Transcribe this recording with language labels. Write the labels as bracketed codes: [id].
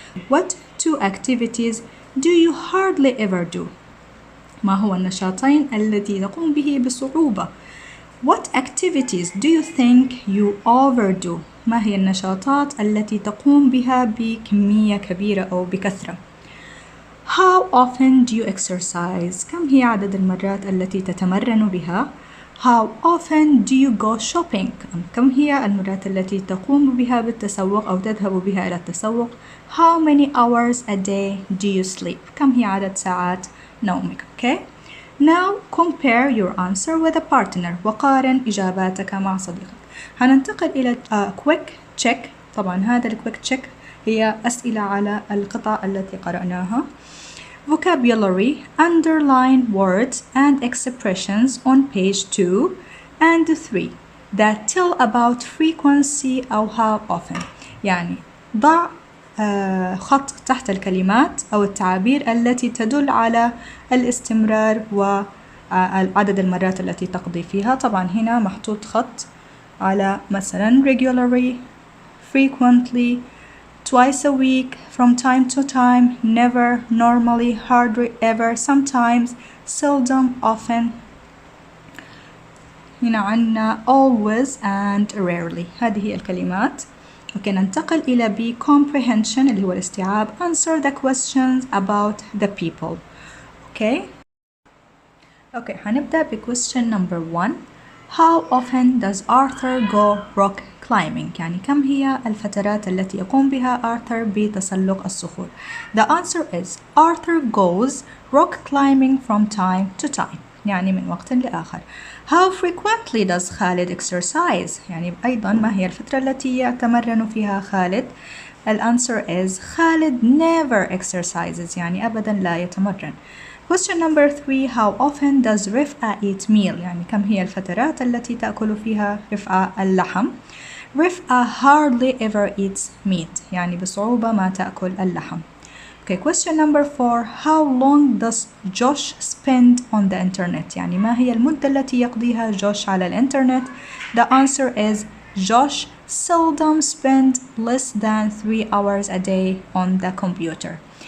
[en] What two activities do you hardly ever do؟ [ar] ما هو النشاطين التي تقوم به بصعوبة. [en] What activities do you think you overdo؟ [ar] ما هي النشاطات التي تقوم بها بكمية كبيرة أو بكثرة. [en] How often do you exercise؟ [ar] كم هي عدد المرات التي تتمرن بها. [en] How often do you go shopping؟ [ar] كم هي المرات التي تقوم بها بالتسوق أو تذهب بها إلى التسوق. [en] How many hours a day do you sleep؟ [ar] كم هي عدد ساعات نومك. [en] Okay. Now compare your answer with a partner. [ar] وقارن إجاباتك مع صديقك. هننتقل إلى quick check. طبعا هذا الquick check هي أسئلة على القطع التي قرأناها. [en] Vocabulary. Underline words and expressions on page 2 and 3 that tell about frequency أو how often. [ar] يعني ضع خط تحت الكلمات أو التعابير التي تدل على الاستمرار وعدد المرات التي تقضي فيها. طبعا هنا محطوط خط على مثلا [en] regularly, frequently, twice a week, from time to time, never, normally, hardly, ever, sometimes, seldom, often. [ar] هنا عنا [en] always and rarely. [ar] هذه الكلمات. اوكي ننتقل إلى B comprehension اللي هو الاستيعاب. [en] Answer the questions about the people. [ar] اوكي هنبدأ ب [en] question number 1. How often does Arthur go rock climbing؟ [ar] يعني كم هي الفترات التي يقوم بها آرثر بتسلق الصخور. [en] The answer is Arthur goes rock climbing from time to time. [ar] يعني من وقت لآخر. [en] How frequently does Khalid exercise؟ [ar] يعني أيضا ما هي الفترة التي يتمرن فيها خالد. [en] الأنسر is Khalid never exercises. [ar] يعني أبدا لا يتمرن. [en] Question number 3. How often does Rafqa eat meal؟ [ar] يعني كم هي الفترات التي تأكل فيها رفقة اللحم. [en] Rafqa hardly ever eats meat. [ar] يعني بصعوبة ما تأكل اللحم. [en] Okay, question number 4. How long does Josh spend on the internet؟ [ar] يعني ما هي المدة التي يقضيها جوش على الإنترنت. [en] The answer is Josh seldom spends less than 3 hours a day on the computer.